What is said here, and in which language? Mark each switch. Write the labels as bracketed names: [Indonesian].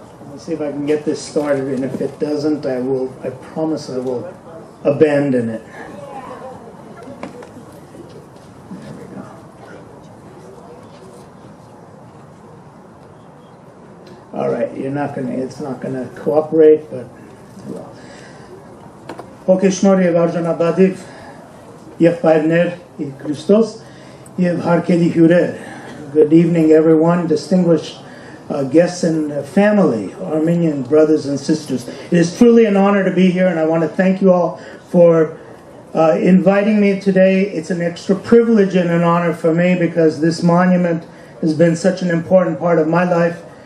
[English] Let's see if I can get this started, and if it doesn't, I promise I will abandon it. There we go. All right, it's not gonna cooperate, but well. [Armenian] Okay, շնորհ եւ արժանապատիվ եղբայրներ [English] in Christos [Armenian] եւ հարգելի հյուրեր. [English] Good evening, everyone, distinguished guests and family, Armenian brothers and sisters. It is truly an honor to be here, and I want to thank you all for inviting me today. It's an extra privilege and an honor for me because this monument has been such an important part of my life.